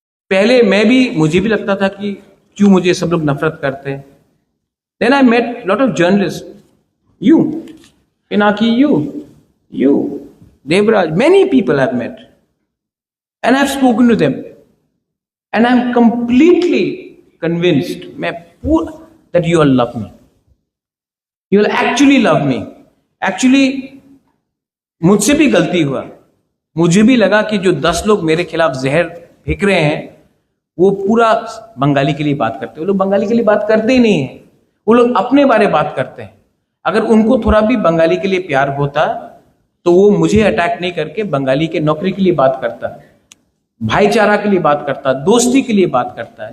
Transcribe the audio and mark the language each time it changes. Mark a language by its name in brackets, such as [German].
[Hindi] पहले मुझे भी लगता था कि क्यों मुझे सब लोग नफरत करते हैं। [English] Then I met lot of journalists. You, Pinaki, you, Devraj, many people I've met. And I've spoken to them. And I'm completely convinced that you all love me. You will actually love me. [Hindi] Actually, मुझसे भी गलती हुआ। मुझे भी लगा कि जो 10 लोग मेरे खिलाफ जहर फेंक रहे हैं वो पूरा बंगाली के लिए बात करते हैं। वो लोग बंगाली के लिए बात करते ही नहीं है, वो लोग अपने बारे बात करते हैं। अगर उनको थोड़ा भी बंगाली के लिए प्यार होता तो वो मुझे अटैक नहीं करके बंगाली के नौकरी के लिए बात करता, भाईचारा के लिए बात करता, दोस्ती के लिए बात करता।